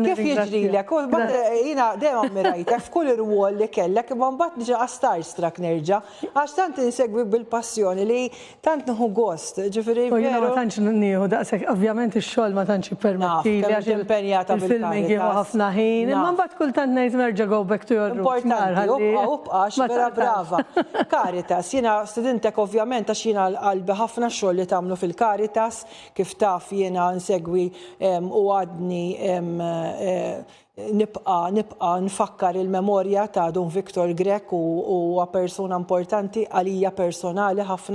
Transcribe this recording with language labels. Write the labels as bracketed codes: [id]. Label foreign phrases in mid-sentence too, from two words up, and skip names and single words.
[mt] kif jiġrilek, jiena dejjem ammirajtek f'kull ir-rwol li kellek, imma mbagħad niġi starstruck nerġa' għax tant insegwi bil-passjoni li tant nieħu gost. Ġifieri jiena ma tantx nieħu daqshekk, ovvjament ix-xogħol ma tantx jippermettili għax il-filming jieħu ħafna ħin, imma mbagħad kultant ngħid nerġa' [en] go back to your roots. [mt] Importanti, ubqax vera brava. Caritas, jiena studentek ovvjament għax jiena qalbi ħafna xogħol li tagħmlu fil-Caritas, kif taf jiena nsegwi u għadni nibqa nfakkar il-memorja ta' Don Viktor Grek u persuna importanti għalija personali ħafna.